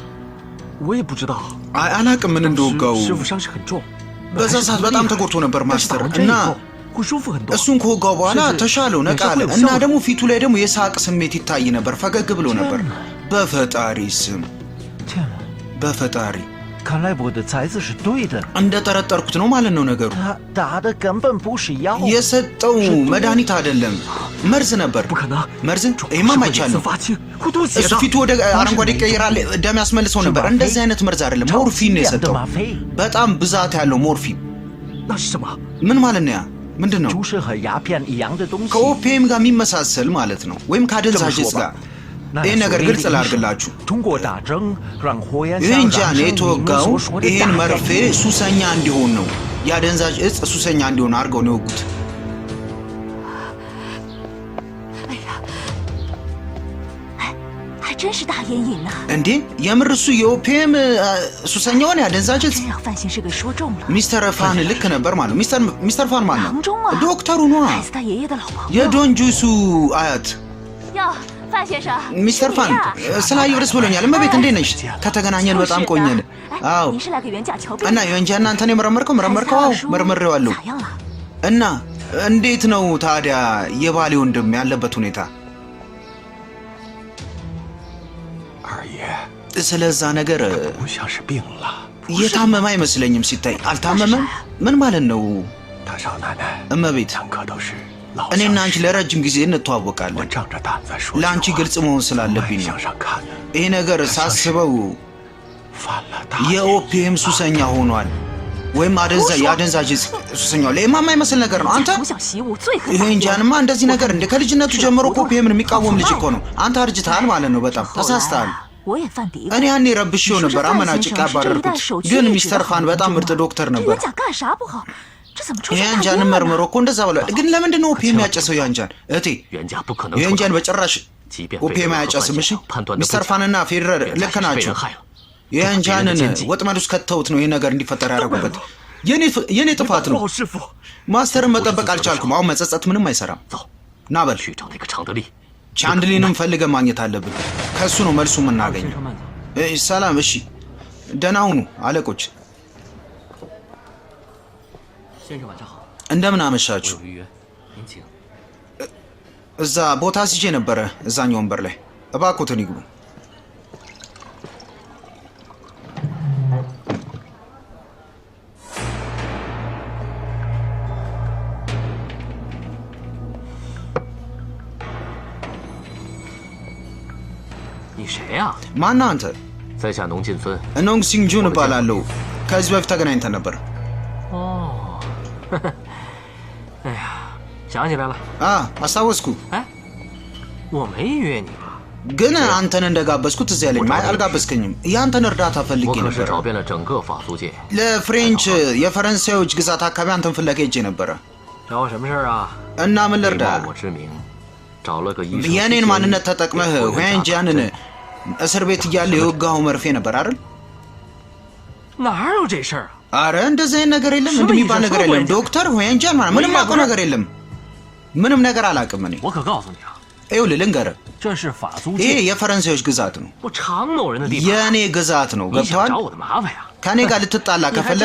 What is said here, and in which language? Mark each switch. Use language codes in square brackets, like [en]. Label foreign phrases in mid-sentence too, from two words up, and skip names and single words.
[am] አላቅም ምን እንደወጋው በዛ ሰዓት በጣም ተጎድቶ ነበር ማስተር እና እሱን ከወጋው በኋላ ተሻለው ነቃለ እና ደግሞ ፊቱ ላይ ደግሞ የሳቅ ስሜት ይታይ ነበር ፈገግ ብሎ ነበር በፈጣሪ ስም በፈጣሪ [zh] 看来我的猜测是对的 [am] እንደ ተረጠርኩት ነው ማለት ነው ነገሩ [zh] 打的根本不是药 [am] የሰጠው መድኃኒት አይደለም መርዝ ነበር መርዝ እማማቻለ እሱ ፊቱ ወደ አረንጓዴ ቀይራል ደም ያስመልሰው ነበር እንደዚህ አይነት መርዝ አይደለም ሞርፊን ነው የሰጠው በጣም ብዛት ያለው ሞርፊን ምን ማለት ነው ያ ምንድነው ከኦፒየም ጋር የሚመሳሰል ማለት ነው ወይም ካደንዛዥ ዕፅ ጋር ይሄን ነገር ግልጽ ላድርግላችሁ ይህን ጃን የተወጋው ይሄን መርፌ ሱሰኛ እንዲሆን ነው ያደንዛዥ ዕፅ ሱሰኛ እንዲሆን አድርገው ነው የወጉት [zh] 还真是大烟瘾呢。 [am] እንዴ የምር እሱ የኦፒየም ሱሰኛውን ያደንዛጀት [zh] 真让范先生给说中了。 [am] ሚስተር ፋን ልክ ነበር ማለት ሚስተር ፋን ማለት [zh] 郎中啊， [am] ዶክተሩ ነው [zh] 害死他爷爷的老朋友。 [am] የዶንጁሱ አያት [zh] 哟，范先生， [am] ሚስተር ፋን ስላየሁ ደስ ብሎኛል እመቤት እንዴት ነሽ ከተገናኘን በጣም ቆየን አዎ [zh] 您是来给袁家瞧病 [am] እና የወንጃና አንተን መረመርከው አዎ መርመሬዋለሁ [zh] 咋样了？ [am] እና እንዴት ነው ታዲያ የባሌ ወንድም ያለበት ሁኔታ [zh] 二爷 [am] ስለዛ ነገር [zh] 不像是病了， [am] የታመመ አይመስለኝም ሲታይ አልታመመም ምን ማለት ነው [zh] 他少奶奶 [am] እመቤት [zh] 两个都是老 [am] እኔና [zh] 相 [am] አንቺ [zh] 识， [am] ለረጅም ጊዜ [zh] 我 [am] እንተዋወቃለን [zh] 仗着胆子说句 [am] ለአንቺ [zh] 话 [am] ግልጽ መሆን [zh] 从 [am] ስላለብኝ [zh] 外 [am] ነው [zh] 向上看， [am] ይሄ ነገር ሳስበው [zh] 犯了大 [am] የኦፒየም ሱሰኛ ሆኗል ወይም ያደንዛዥ ሱሰኛው ለማ የማይመስል ነገር ነው አንተ [zh] 从小习武最恨 [am] ይሄ እንጃንማ እንደዚህ ነገር እንደ ከልጅነቱ ጀምሮ ኦፒየምን የሚቃወም ልጅ እኮ ነው አንተ አርጅተሃል ማለት ነው በጣም ተሳስተሃል [zh] 我也犯嘀咕。 [am] እኔ ያኔ ረብሼው ነበር አመናጭቃ ባረርኩት ግን ሚስተር ፋን በጣም ምርጥ ዶክተር [zh] 这 [am] ነበር [zh] 袁家干啥不好？这怎么出 [am] ይሄ [zh] 现大 [am] እንጃን [zh] 烟了 [am] መርምሮ [zh] 呢？ [am] እኮ እንደዛ ብሏል ግን ለምንድን ነው ኦፒየም ያጨሰው ያንጃን እቴ [zh] 袁家不可能 [am] ይሄ [zh] 出 [am] እንጃን [zh] 手， [am] በጭራሽ [zh] 即便 [am] ኦፒየም [zh] 被任何 [am] አያጨስም [zh] 关 [am] እሺ [zh] 系判断的不 [am] ሚስተር [zh] 假， [am] ፋንና ፌደረር [zh] 袁 [am] ልክ [zh] 家是被 [am] ናቸው [zh] 人害了。 [am] ይሄ እንጃንን [zh] 这个奸计 [am] ወጥመድ ውስጥ ከተውት ነው ይሄ ነገር እንዲፈጠር ያደረጉበት የኔ ጥፋት ነው [zh] 老师傅， [am] ማስተርን መጠበቅ አልቻልኩም አሁን መጸጸት ምንም አይሰራም [zh] 走， [am] ና በል [zh] 去找那个常德利。 [am] ቻንድሊንም ፈልገ ማግኘት አለብን ከሱ ነው መልሱ የምናገኘው ሰላም እሺ ደህና ሁኑ አለቆች [zh] 先生晚上好， [am] እንደምን አመሻችሁ [zh] 有预约，您请。 [am] እዛ ቦታ ሲጄ ነበረ እዛኛው ወንበር ላይ እባክዎትን ይግቡ [zh] 你谁呀？ [am] ማነህ አንተ [zh] 在下农进村。 [am] ኖንግ ሲንጁን እባላለሁ ከዚህ በፊት ተገናኝተን ነበር [zh] 哦，哎呀，想起来了， [am] አስታወስኩ [zh] 哎，我没约你吧？ [am] ግን አንተን እንደጋበዝኩት እዚህ ያለኝ አልጋበዝከኝም ያንተን እርዳታ [zh] 我 [am] ፈልጌ [zh] 可是 [am] ነበር [zh] 找遍了整个法租界， [am] ለፍሬንች የፈረንሳዮች ግዛት አካባቢ አንተን ፍለጋ ሄጄ ነበረ [zh] 找我什么事儿啊？ [am] እና ምን [zh] 你 [am] ልርዳ [zh] 冒我之名，找了个医生。 [am] የኔን ማንነት ተጠቅመህ ዌንጃንን እስር ቤት እያለ የወጋው መርፌ ነበር አይደል [zh] 哪有这事儿啊？ [am] አረ እንደዚህ አይነት ነገር የለም እንደሚባል ነገር የለም ዶክተር ዌንጃን ማለት ምንም አውቀው ነገር የለም ምንም ነገር አላውቅም እኔ [zh] 我可告诉你啊， [am] ይኸውልህ ልንገርህ [zh] 这是法租 [am] ይሄ [zh] 界， [am] የፈረንሳዮች ግዛት ነው [zh] 我常某人的地盘。 [am] የኔ ግዛት ነው [zh] 你想 [am] ገብተዋል [zh] 找我的麻烦呀？ [am] ከኔ ጋር ልትጣላ [zh] 你还 [am] ከፈለክ